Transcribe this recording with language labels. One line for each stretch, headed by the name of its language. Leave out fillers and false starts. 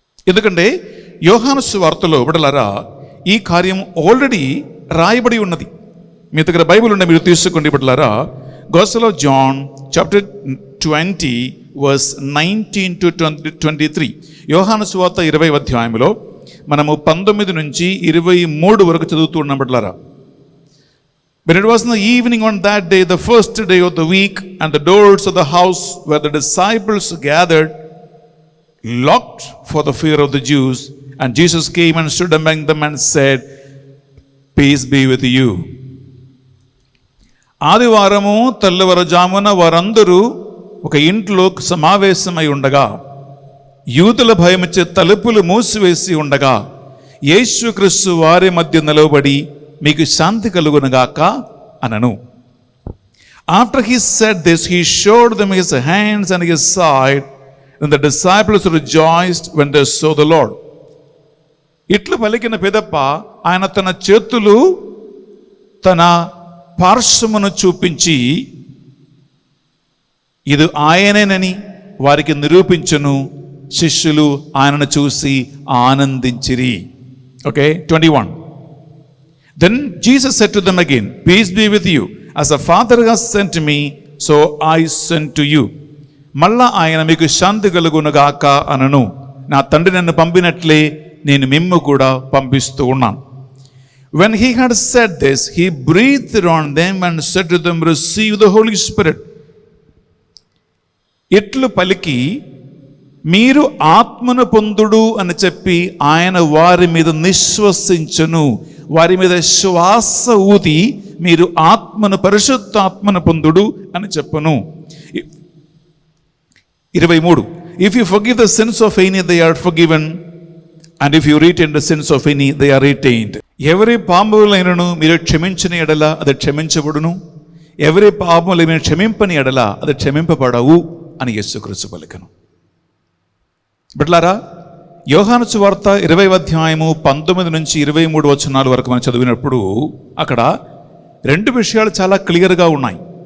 Telugu: ఎందుకంటే యోహాను సువార్తలో బిడ్డలారా ఈ కార్యం ఆల్రెడీ రాయబడి ఉన్నది. మీ దగ్గర బైబిల్ ఉండే మీరు తీసుకోండి బిడ్డలారా.
English: Gospel of John chapter 20 verse 19 to 23.
Telugu: యోహాను సువార్త 20వ అధ్యాయంలో మనము 19 నుంచి 23 వరకు చదువుతూ ఉన్నాం బిడ్డలారా.
English: When it was in the evening on that day, the first day of the week, and the doors of the house where the disciples gathered locked for the fear of the Jews, and Jesus came and stood among them and said, Peace be with you.
Telugu: ఆదివారము తెల్లవారుజామున వారందరూ ఒక ఇంట్లో సమావేశమై ఉండగా, యూదుల భయమిచ్చే తలుపులు మూసివేసి ఉండగా, యేసుక్రీస్తు వారి మధ్య నిలవబడి, మీకు శాంతి కలుగునుగాక అనను.
English: After he said this, he showed them his hands and his side, and the disciples rejoiced when they saw the Lord.
Telugu: ఇట్లు పలికిన పిదప్ప ఆయన తన చేతులు తన పార్శ్వమును చూపించి, ఇది ఆయనేనని వారికి నిరూపించును. శిష్యులు ఆయనను చూసి ఆనందించిరి. Okay, 21.
English: Then Jesus said to them again, Peace be with you. As the Father has sent me, so I send to you.
Telugu: మళ్ళా ఆయన మీకు శాంతి కలుగునుగాక అనను. నా తండ్రి నన్ను పంపినట్లే నేను మిమ్ము కూడా పంపిస్తూ ఉన్నాను.
English: When he had said this, he breathed on them and said to them, Receive the Holy Spirit.
Telugu: ఇట్లు పలికి, మీరు ఆత్మను పొందుడు అని చెప్పి ఆయన వారి మీద నిశ్వసించును. వారి మీద శ్వాస ఊది మీరు ఆత్మను, పరిశుద్ధాత్మను పొందుడు అని చెప్పను. 23.
English: If you forgive the sins of any, they are forgiven, and if you retain the sins of any, they are retained.
Telugu: ఎవరి పాపములైనను మీరు క్షమించిన ఎడల అది క్షమించబడును, ఎవరి పాపములు మీరు క్షమింపని ఎడల అది క్షమింపబడవు అని యేసుక్రీస్తు పలికెను. బిడ్డలారా, యోహాను సువార్త 20వ అధ్యాయము 19 నుంచి 23 వచనాల వరకు మనం చదివినప్పుడు అక్కడ రెండు విషయాలు చాలా క్లియర్గా ఉన్నాయి.